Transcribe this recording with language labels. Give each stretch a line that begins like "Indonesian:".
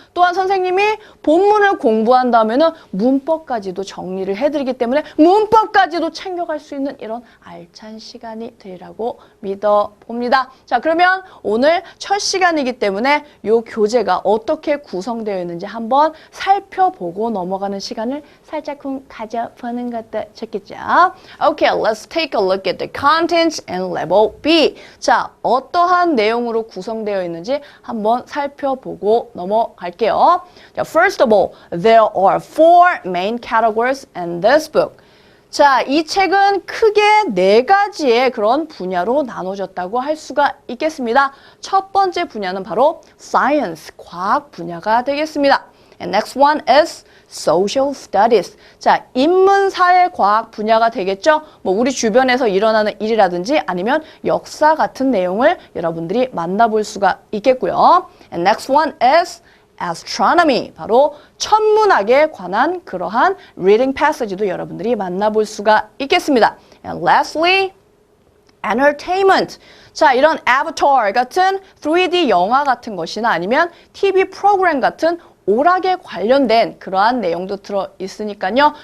Korean: 또한 선생님이 본문을 공부한 다음에는 문법까지도 정리를 해드리기 때문에 문법까지도 챙겨갈 수 있는 이런 알찬 시간이 되리라고 믿어봅니다. 자, 그러면 오늘 첫 시간이기 때문에 이 교재가 어떻게 구성되어 있는지 한번 살펴보고 넘어가는 시간을 살짝쿵 가져보는 것도 좋겠죠.
English: Okay, let's take a look at the contents and level B.
Korean: 자, 어떠한 내용으로 구성되어 있는지 한번 살펴보고 넘어갈게요.
English: 자, first of all, there are four main categories in this book.
Korean: 자, 이 책은 크게 4가지의 그런 분야로 나눠졌다고 할 수가 있겠습니다. 첫 번째 분야는 바로 science, 과학 분야가 되겠습니다.
English: And next one is social studies.
Korean: 자, 인문사회과학 분야가 되겠죠. 뭐 우리 주변에서 일어나는 일이라든지 아니면 역사 같은 내용을 여러분들이 만나볼 수가 있겠고요.
English: And next one is astronomy.
Korean: 바로 천문학에 관한 그러한 reading passage 도 여러분들이 만나볼 수가 있겠습니다.
English: And lastly, entertainment.
Korean: 자, 이런 avatar 같은 3D 영화 같은 것이나 아니면 TV 프로그램 같은 오락에 관련된 그러한 내용도 들어 있으니까요.